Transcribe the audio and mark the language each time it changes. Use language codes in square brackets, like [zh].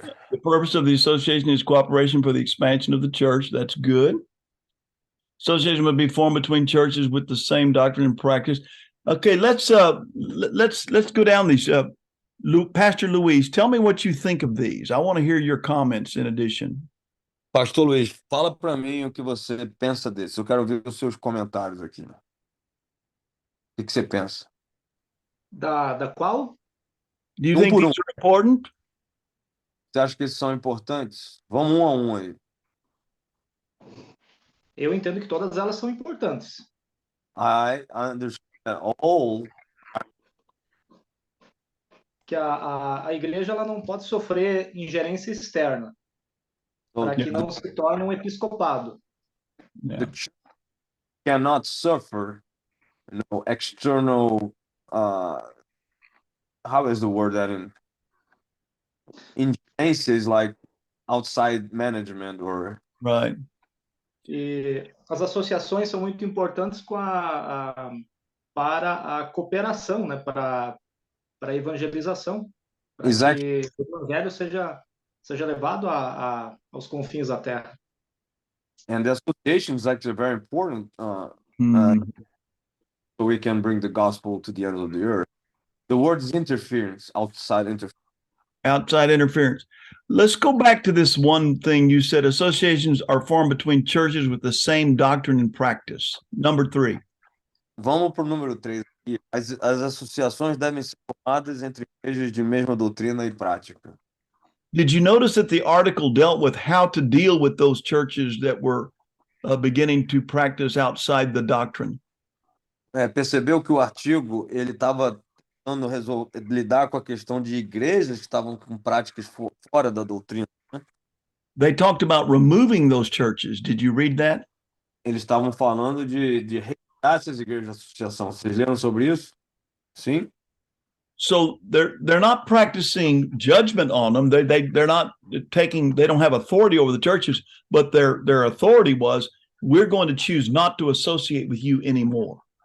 [en] The purpose of the association is cooperation for the expansion of the church. That's good. Association would be formed between churches with the same doctrine and practice. Okay, let's go down these. Pastor Luis, tell me what you think of these. I want to hear your comments in addition. [pt] Pastor Luiz, fala para mim o que você pensa desse. Eu quero ver os seus comentários aqui. O que você pensa? Da qual? [en] Do you [pt] Um [en] think [pt] por [en] these are important? [pt] Você acha que esses são importantes? Vamos um a um aí. Eu entendo que todas elas são importantes. [en] I understand all. [pt] Que a igreja ela não pode sofrer ingerência externa, para que não se torne um episcopado. [en] The church cannot suffer, external. How is the word that in? Ingerências like outside management or. Right. [pt] E as associações são muito importantes para a cooperação, né? Para a evangelização, para [en] Exactly. [pt] que o evangelho seja levado aos confins da terra. [en] And the association is actually very important Hmm. so we can bring the gospel to the end of the earth. The word is interference, outside interference. Outside interference. Let's go back to this one thing you said. Associations are formed between churches with the same doctrine and practice. Number 3. [pt] Vamos para o número 3 aqui. As associações devem ser formadas entre igrejas de mesma doutrina e prática. [en] Did you notice that the article dealt with how to deal with those churches that were beginning to practice outside the doctrine? [pt] Percebeu que o artigo ele estava tentando lidar com a questão de igrejas que estavam com práticas fora da doutrina. [en] They talked about removing those churches. Did you read that? [pt] Eles estavam falando de retirar essas igrejas de associação. Vocês leram sobre isso? Sim? [en] So they're not practicing judgment on them. They're not taking. They don't have authority over the churches, but their authority was, we're going to choose not to associate with you anymore.